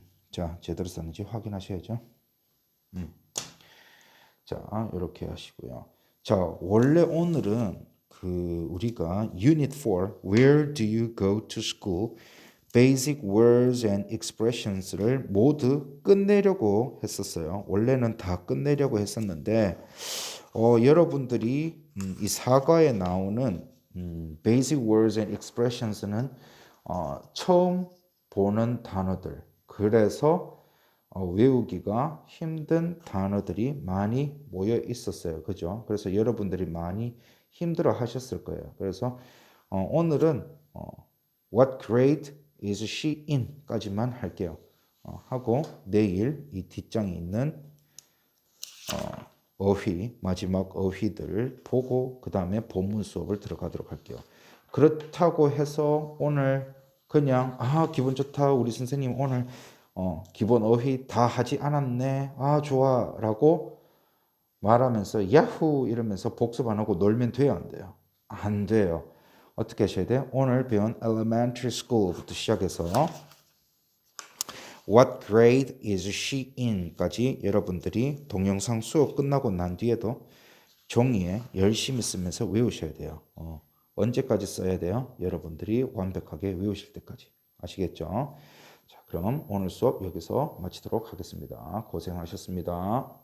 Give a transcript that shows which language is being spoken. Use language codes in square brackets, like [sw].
[ko] 자, 제대로 썼는지 확인하셔야죠. 자, 이렇게 하시고요. 자, 원래 오늘은 우리가 Unit 4, [en] Where do you go to school? Basic words and expressions [ko] 를 모두 끝내려고 했었어요. 원래는 다 끝내려고 했었는데, 여러분들이 이 사과에 나오는 Basic words and expressions는 처음 보는 단어들. 그래서 외우기가 힘든 단어들이 많이 모여 있었어요. 그죠? 그래서 여러분들이 많이 힘들어 하셨을 거예요. 그래서 오늘은 [en] What grade is she in? [ko] 까지만 할게요. 하고 내일 이 뒷장에 있는 어휘, 마지막 어휘들을 보고 그 다음에 본문 수업을 들어가도록 할게요. 그렇다고 해서 오늘 그냥 기분 좋다 우리 선생님 오늘 기본 어휘 다 하지 않았네 좋아 라고 말하면서 야후 이러면서 복습 안 하고 놀면 돼요 안 돼요? 안 돼요. 어떻게 하셔야 돼요? 오늘 배운 elementary school부터 시작해서 [en] What grade is she in? [ko] 까지 여러분들이 동영상 수업 끝나고 난 뒤에도 종이에 열심히 쓰면서 외우셔야 돼요. 언제까지 써야 돼요? 여러분들이 완벽하게 외우실 때까지. 아시겠죠? 자, 그럼 오늘 수업 여기서 마치도록 하겠습니다. 고생하셨습니다.